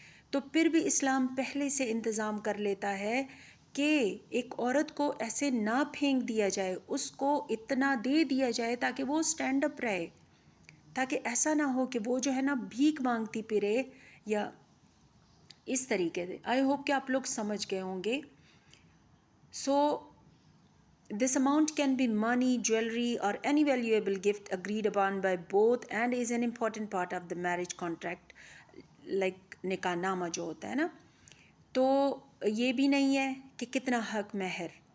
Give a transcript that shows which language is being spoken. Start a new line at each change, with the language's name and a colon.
Urdu: تو پھر بھی اسلام پہلے سے انتظام کر لیتا ہے کہ ایک عورت کو ایسے نہ پھینک دیا جائے، اس کو اتنا دے دیا جائے تاکہ وہ سٹینڈ اپ رہے، تاکہ ایسا نہ ہو کہ وہ جو ہے نا بھیک مانگتی پھرے یا اس طریقے سے.
English: I hope
Urdu: کہ آپ لوگ سمجھ گئے ہوں گے.
English: so this amount can be money, jewelry or any valuable gift agreed upon by both and is an important part of the marriage contract, like
Urdu: نکاح نامہ جو ہوتا ہے نا. تو یہ بھی نہیں ہے کہ کتنا حق مہر.